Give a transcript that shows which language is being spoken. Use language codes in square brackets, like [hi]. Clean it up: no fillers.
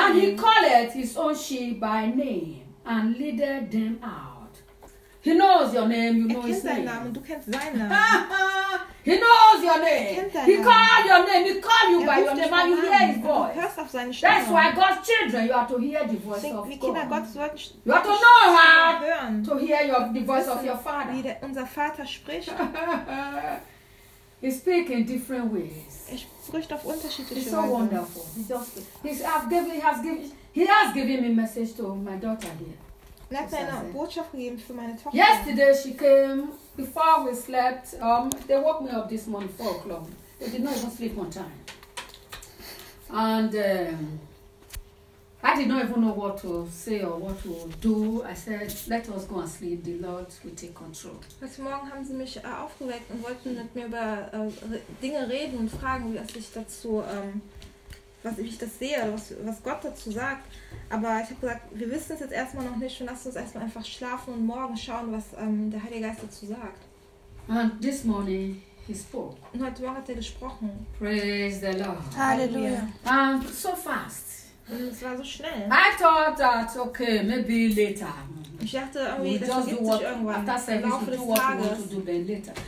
[en] And he calleth his own sheep by name and leadeth them out. He knows your name, you know his name. [de] Namen, du kennst seinen Namen. [en] He knows your name. He called your name. He called you by your name and you hear his voice. [de] Du hörst auf seine Stimme. [en] That's why God's children, you have to hear the voice of God. [de] Gottes Wort, [en] you have to know how to hear the voice of your father. [de] Wie unser Vater spricht. [en] He speaks in different ways. [de] Er spricht auf unterschiedliche Weise. [en] It's so wonderful. He has given me a message to my daughter here. [de] Er hat eine Botschaft gegeben für meine Tochter. [en] Yesterday she came before we slept. They woke me up this morning 4:00. They did not even sleep on time. And I did not even know what to say or what to do. I said, let us go and sleep. The Lord will take control. [de] Heute Morgen haben sie mich aufgeweckt und wollten mit mir über Dinge reden und fragen, wie ich dazu was ich das sehe, was Gott dazu sagt. Aber ich habe gesagt, wir wissen es jetzt erstmal noch nicht und lass uns erstmal einfach schlafen und morgen schauen, was der Heilige Geist dazu sagt. [en] And this morning he spoke. [de] Und heute Morgen hat er gesprochen. [en] Praise the Lord. [de] Halleluja. [en] And so fast. [de] Und es war so schnell. [en] I thought that, okay, maybe later. [de] Ich dachte irgendwie, das ergibt sich irgendwann. [en] After service, we do what we want to do then later.